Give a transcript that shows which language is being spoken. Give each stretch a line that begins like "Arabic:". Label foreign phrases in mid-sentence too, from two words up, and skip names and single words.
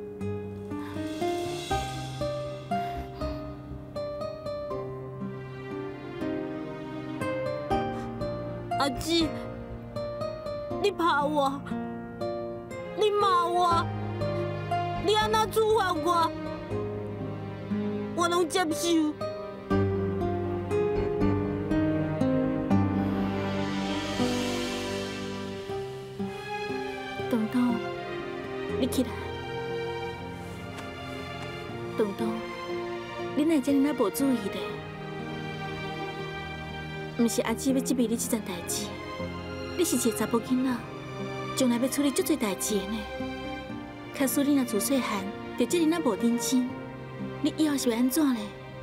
Min Nan Chinese: 阿姊，你拍我，你骂我，你安那处罚我，我拢接受。东东，你起来。东东，你哪遮尔那无注意咧？毋是阿姊要责备你这件代志，你是一个查甫囡仔，将来要处理足多代志的呢。假使你若自细汉就这尔那无认真，你以后是要安怎咧？